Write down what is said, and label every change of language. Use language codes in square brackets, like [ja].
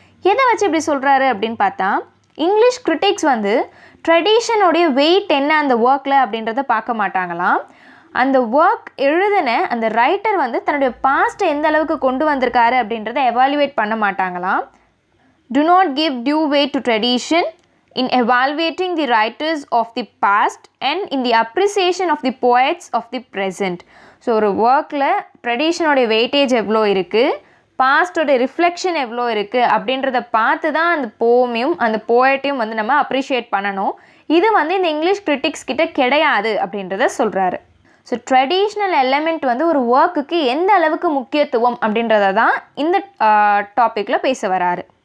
[ta] எதை வச்சு இப்படி சொல்கிறாரு அப்படின்னு பார்த்தா இங்கிலீஷ் கிரிட்டிக்ஸ் வந்து ட்ரெடிஷனுடைய வெயிட் என்ன அந்த ஒர்க்கில் அப்படின்றத பார்க்க மாட்டாங்களாம். அந்த ஒர்க் எழுதின அந்த ரைட்டர் வந்து தன்னுடைய பாஸ்ட்டை எந்த அளவுக்கு கொண்டு வந்திருக்காரு அப்படின்றத எவாலுவேட் பண்ண மாட்டாங்களாம். [en] Do not give due weight to tradition in evaluating the writers of the past and in the appreciation of the poets of the present. [ta] So ஒரு ஒர்க்கில் ட்ரெடிஷனோடைய வெயிட்டேஜ் எவ்வளோ இருக்குது, பாஸ்டோட ரிஃப்ளெக்ஷன் எவ்வளோ இருக்குது அப்படின்றத பார்த்து தான் அந்த போமையும் அந்த போயட்டையும் வந்து நம்ம அப்ரிஷியேட் பண்ணணும். இது வந்து இந்த இங்கிலீஷ் கிரிட்டிக்ஸ் கிட்ட கிடையாது அப்படின்றத சொல்கிறாரு. ஸோ ட்ரெடிஷ்னல் எலமெண்ட் வந்து ஒரு ஒர்க்குக்கு எந்த அளவுக்கு முக்கியத்துவம் அப்படின்றத தான் இந்த டாப்பிக்கில் பேச வராரு.